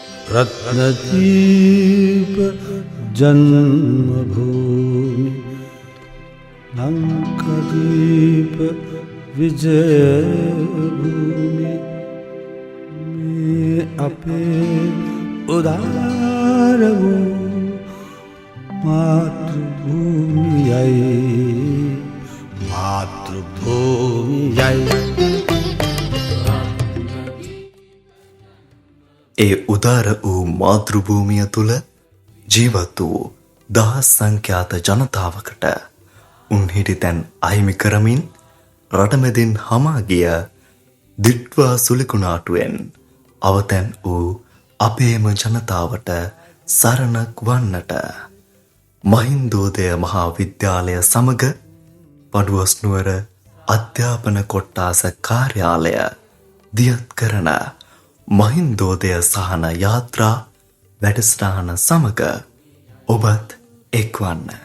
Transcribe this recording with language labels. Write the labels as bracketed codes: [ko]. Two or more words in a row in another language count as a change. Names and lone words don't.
[si] රත්නදීප ජන්මභූමි ලංකාදීප විජයභූමි මේ අපේ උදාර මාතෘභූමියයි ඒ උදාර වූ මාතෘභූමිය තුල ජීවත් වූ දහස් සංඛ්‍යාත ජනතාවකට උන්හිටි තැන් අහිමි කරමින් රටමැදින් හමා ගිය දිට්වා සුලිකුණාටුවෙන් අවතැන් වූ අපේම ජනතාවට සරණක් වන්නට මහින්දෝදය මහා විද්‍යාලය සමග පඩුවස් නුවර අධ්‍යාපන කොට්ටාස කාර්යාලය දියත් කරන මහින්දෝදය සහන යාත්‍රා වැඩසටහන සමග ඔබත් එක්වන්න.